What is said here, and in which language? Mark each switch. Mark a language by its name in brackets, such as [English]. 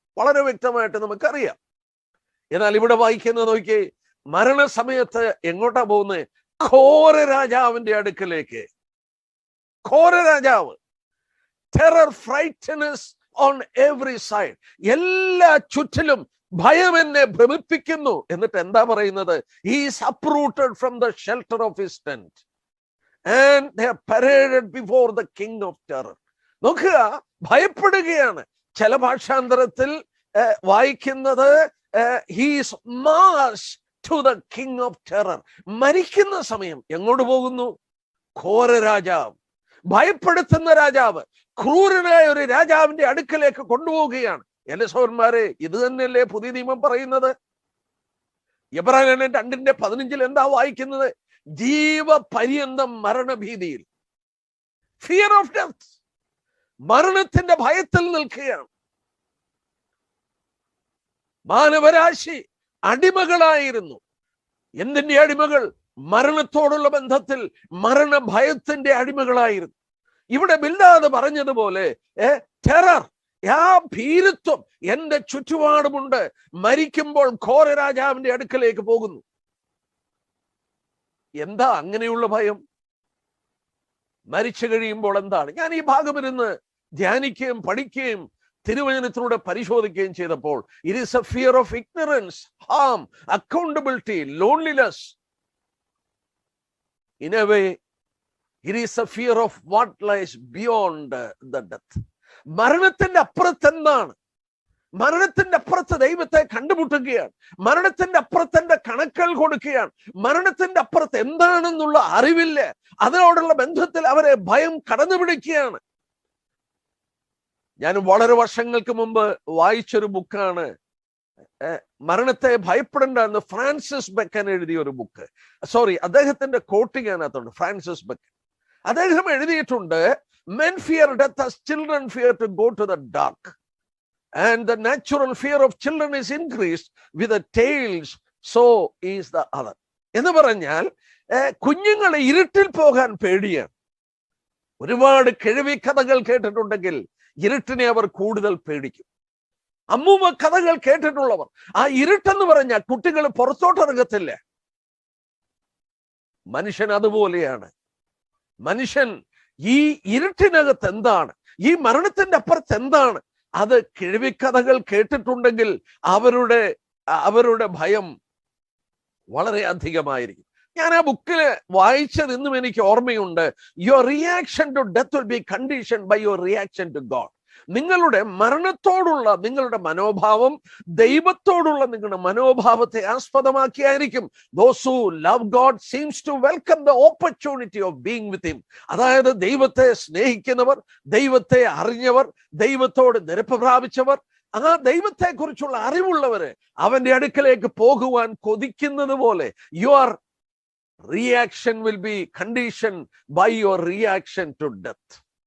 [Malayalam] വളരെ വ്യക്തമായിട്ട് നമുക്കറിയാം. എന്നാൽ ഇവിടെ വായിക്കുന്നത് നോക്കിയേ, മരണസമയത്ത് എങ്ങോട്ടാ പോകുന്നത്? ഘോര രാജാവിന്റെ അടുക്കലേക്ക്. ഘോര രാജാവ്, [English] terror frightens on every side, [Malayalam] എല്ലാ ചുറ്റിലും ഭയം എന്നെ ഭ്രമിപ്പിക്കുന്നു. എന്നിട്ട് എന്താ പറയുന്നത്? [English] He is uprooted from the shelter of his tent and they are paraded before the king of terror. [Malayalam] നോക്കുക, ഭയപ്പെടുകയാണ്. ചില ഭാഷാന്തരത്തിൽ വായിക്കുന്നത് [English] he is marched to the king of terror. [Malayalam] മരിക്കുന്ന സമയം എങ്ങോട്ട് പോകുന്നു? ഘോര രാജാവ്, ഭയപ്പെടുത്തുന്ന രാജാവ്, ക്രൂരനായ ഒരു രാജാവിന്റെ അടുക്കലേക്ക് കൊണ്ടുപോവുകയാണ്. എന്റെ സഹോദരന്മാരെ, ഇത് തന്നെയല്ലേ പുതിയ നിയമം പറയുന്നത്? എബ്രായർ 2:15 എന്താ വായിക്കുന്നത്? ജീവപര്യന്തം മരണഭീതിയിൽ, [English] fear of death, [Malayalam] മരണത്തിന്റെ ഭയത്തിൽ നിൽക്കുകയാണ്. മാനവരാശി അടിമകളായിരുന്നു. എന്തിന്റെ അടിമകൾ? മരണത്തോടുള്ള ബന്ധത്തിൽ മരണഭയത്തിന്റെ അടിമകളായിരുന്നു. ഇവിടെ ബിൽദാദ് പറഞ്ഞതുപോലെ ടെറർ, ആ ഭീരുത്വം എന്റെ ചുറ്റുപാടുമുണ്ട്. മരിക്കുമ്പോൾ ഘോര രാജാവിന്റെ അടുക്കലേക്ക് പോകുന്നു. എന്താ അങ്ങനെയുള്ള ഭയം? മരിച്ചു കഴിയുമ്പോൾ എന്താണ്? ഞാൻ ഈ ഭാഗം ഇരുന്ന് ധ്യാനിക്കുകയും പഠിക്കുകയും തിരുവചനത്തിലൂടെ പരിശോധിക്കുകയും ചെയ്തപ്പോൾ [English] It is a fear of ignorance, harm, accountability, loneliness. In a way, it is a fear of what lies beyond the death. [Malayalam] മരണത്തിന്റെ അപ്പുറത്ത് എന്താണ്? മരണത്തിന്റെ അപ്പുറത്ത് ദൈവത്തെ കണ്ടുമുട്ടുകയാണ്. മരണത്തിന്റെ അപ്പുറത്തിന്റെ കണക്കുകൾ കൊടുക്കുകയാണ്. മരണത്തിന്റെ അപ്പുറത്ത് എന്താണെന്നുള്ള അറിവില്ല. അതിനോടുള്ള ബന്ധത്തിൽ അവരെ ഭയം കടന്നു പിടിക്കുകയാണ്. ഞാൻ വളരെ വർഷങ്ങൾക്ക് മുമ്പ് വായിച്ചൊരു ബുക്കാണ് മരണത്തെ ഭയപ്പെടേണ്ട എന്ന് ഫ്രാൻസിസ് ബക്കൻ എഴുതിയ ഒരു ബുക്ക്. സോറി, അദ്ദേഹത്തിന്റെ കോട്ടിങ് അതിനകത്തുണ്ട്. ഫ്രാൻസിസ് ബക്കൻ അദ്ദേഹം എഴുതിയിട്ടുണ്ട്, [English] men fear death as children fear to go to the dark, and the natural fear of children is increased with the tales, so is the other. [Malayalam] എന്ന് പറഞ്ഞാൽ കുഞ്ഞുങ്ങളെ ഇരുട്ടിൽ പോകാൻ പേടിയാണ്. ഒരുപാട് കിഴവി കഥകൾ കേട്ടിട്ടുണ്ടെങ്കിൽ ഇരുട്ടിനെ അവർ കൂടുതൽ പേടിക്കും. അമ്മൂമ്മ കഥകൾ കേട്ടിട്ടുള്ളവർ, ആ ഇരുട്ടെന്ന് പറഞ്ഞാൽ കുട്ടികൾ പുറത്തോട്ടിറങ്ങത്തില്ല. മനുഷ്യൻ അതുപോലെയാണ്. മനുഷ്യൻ ഈ ഇരുട്ടിനകത്ത് എന്താണ്, ഈ മരണത്തിന്റെ അപ്പുറത്ത് എന്താണ്, അത് കിഴവിക്കഥകൾ കേട്ടിട്ടുണ്ടെങ്കിൽ അവരുടെ ഭയം വളരെ അധികമായിരിക്കും. ഞാൻ ആ ബുക്കില് വായിച്ചത് ഇന്നും എനിക്ക് ഓർമ്മയുണ്ട്. [English] Your reaction to death will be conditioned by your reaction to God. [Malayalam] നിങ്ങളുടെ മരണത്തോടുള്ള നിങ്ങളുടെ മനോഭാവം ദൈവത്തോടുള്ള നിങ്ങളുടെ മനോഭാവത്തെ ആസ്പദമാക്കിയായിരിക്കും. [English] Those who love God seems to welcome the opportunity of being with him. [Malayalam] അതായത് ദൈവത്തെ സ്നേഹിക്കുന്നവർ, ദൈവത്തെ അറിഞ്ഞവർ, ദൈവത്തോട് നിരപ്പ് പ്രാപിച്ചവർ, ആ ദൈവത്തെ കുറിച്ചുള്ള അറിവുള്ളവര് അവന്റെ അടുക്കലേക്ക് പോകുവാൻ കൊതിക്കുന്നത് പോലെ [English] your reaction will be conditioned by your reaction to death.